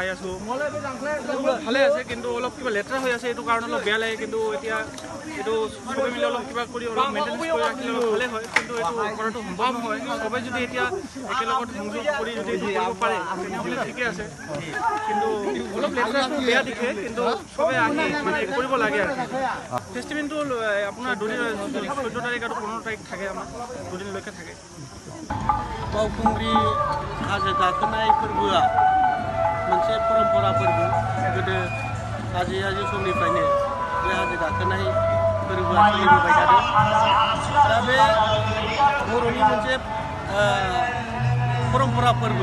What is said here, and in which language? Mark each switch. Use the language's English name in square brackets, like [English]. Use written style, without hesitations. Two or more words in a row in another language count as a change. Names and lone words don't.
[Assamese] আছোঁ ভালে আছে কিন্তু অলপ কিবা লেতেৰা হৈ আছে এইটো কাৰণে অলপ বেয়া লাগে কিন্তু এতিয়া এইটো সবে মিলি অলপ কিবা কৰি অলপ মেইনটেনেঞ্চ কৰি ৰাখিলে অলপ ভালে হয় কিন্তু এইটো কৰাটো সম্ভৱ নহয় সবে যদি এতিয়া একেলগত সংযোগ কৰি যদি এইটো কৰিব পাৰে তেনেহ'লে ঠিকে আছে কিন্তু অলপ লেতেৰাটো বেয়া দিশে কিন্তু সবে আহি মানে কৰিব লাগে আৰু ফেষ্টিভেলটো আপোনাৰ 14 তাৰিখ আৰু 15 তাৰিখ থাকে আমাৰ দুদিনলৈকে থাকে [Bodo] बावखुंग्रि हाजो गाखोनाय फोरबोआ मोनसे परम्परा फोरबो गोदो आजै आजौ समनिफ्रायनो बे हाजो गाखोनाय फोरबोआ सोलिबोबाय थादों दा बे बर'नि मोनसे परम्परा फोरबो